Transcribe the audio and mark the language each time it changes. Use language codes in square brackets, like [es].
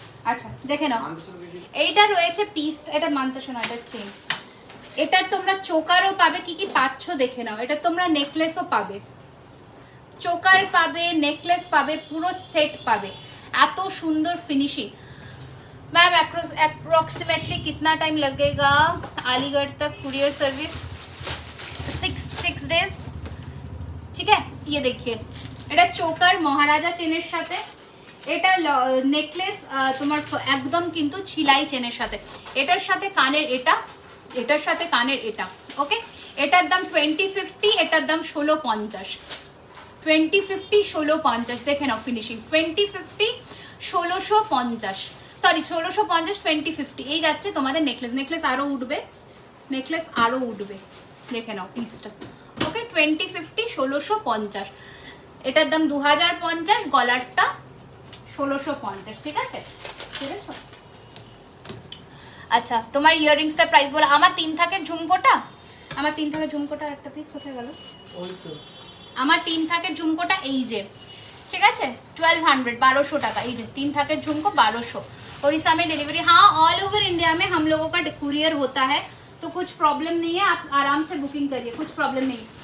[bn] আচ্ছা দেখে নাও, এইটা রয়েছে পিস, এটা মানতে শোনা, এটা চেন, এটার তোমরা চোকারও পাবে, কি কি পাচ্ছ দেখে নাও। এটা তোমরা নেকলেসও পাবে, চোকার পাবে, নেকলেস পাবে, পুরো সেট পাবে, এত সুন্দর ফিনিশিং। [hi] मैम अप्रोक्सीमेटली कितना टाइम लगेगा अलीगढ़ तक कुरियर सर्विस? 6 डेज, ठीक है। ये देखिए, [bn] এটা চোকার মহারাজা চেনের সাথে, এটা নেকলেস তোমার একদম কিন্তু ছিলাই চেনের সাথে, এটার সাথে কানের এটা, এটার সাথে কানের এটা, ওকে। এটার দাম 2050, এটার দাম 1650, 2050, 1650, দেখে নাও ফিনিশিং। 2050, 1650, সরি 1650, 2050, এই যাচ্ছে তোমাদের নেকলেস। নেকলেস আরো উঠবে, নেকলেস আরো উঠবে, দেখে নাও পিসটা, ওকে। 2050, 1650, এটার দাম 2050, গলারটা 1650, ঠিক আছে, ঠিক আছে। আচ্ছা তোমার ইয়াররিংসটা প্রাইস বলো। আমার 3 থাকের ঝুমকোটা, আমার 3 থাকের ঝুমকোটা একটা পিস কোথায় গেল? ওই তো আমার 3 থাকের ঝুমকোটা, এই যে, [hi] ठीक है [bn] 1200, 1200 টাকা। এই যে 3 থাকের ঝুমকো 1200। [hi] उड़ीसा में डिलीवरी, हाँ ऑल ओवर इंडिया में हम लोगों का कुरियर होता है, तो कुछ प्रॉब्लम नहीं है, आप आराम से बुकिंग करिए, कुछ प्रॉब्लम नहीं।